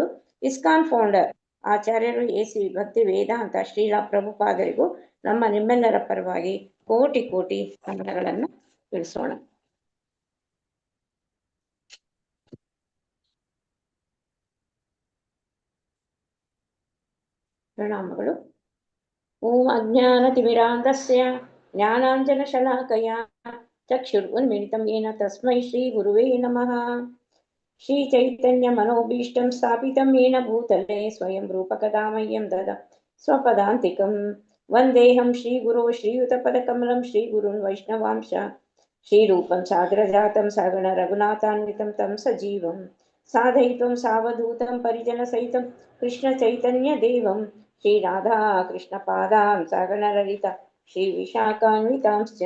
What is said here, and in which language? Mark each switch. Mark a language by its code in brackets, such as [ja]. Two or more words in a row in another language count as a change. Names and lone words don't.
[kn] ಇಸ್ಕಾನ್ ಫೌಂಡರ್ ಆಚಾರ್ಯರು ಎಸಿ ಭಕ್ತಿ ವೇದಾಂತ ಶ್ರೀಲಾ ಪ್ರಭುಪಾದರಿಗೂ ನಿಮ್ಮೆಲ್ಲರ ಪರವಾಗಿ ಕೋಟಿ ವಂದನೆಗಳನ್ನು ತಿಳಿಸೋಣ. ಪ್ರಣಾಮಗಳು. [sa] ಓಂ ಅಜ್ಞಾನತಿಮಿರಾಂಧಸ್ಯ ಜ್ಞಾನಾಂಜನಶಲಾಕಯ ಚಕ್ಷುರುನ್ಮಿಲಿತಂ ಯೇನ ತಸ್ಮೈ ಶ್ರೀ ಗುರುವೇ ನಮಃ. ಶ್ರೀ ಚೈತನ್ಯ ಮನೋಭೀಷ್ಟಂ ಸ್ಥಾಪಿತಂ ಯೇನ ಭೂತಲೆ ಸ್ವಯಂ ರೂಪಕದಾ ಮಹ್ಯಂ ದದ ಸ್ವಪದಾಂತಿಕಂ. ವಂದೇಹಂ ಶ್ರೀ ಗುರೋ ಶ್ರೀಯುತಪದಕಮಲಂ ಶ್ರೀ ಗುರುನ್ ವೈಷ್ಣವಾಂಶ ಶ್ರೀರೂಪಂ ಸಾಗರಜಾತಂ ಸಗಣ ರಘುನಾಥಾನ್ವಿತಂ ತಂ ಸಜೀವಂ ಸಾಧಯಿತ್ವಂ ಸಾವಧೂತಂ ಪರಿಜನ ಸಹಿತಂ ಕೃಷ್ಣ ಚೈತನ್ಯ ದೇವಂ ಶ್ರೀ ರಾಧಾ ಕೃಷ್ಣ ಪಾದಾಂ ಸಗಣ ಲಲಿತ ಶ್ರೀ ವಿಶಾಖಾನ್ವಿತಾಂಶ್ಚ.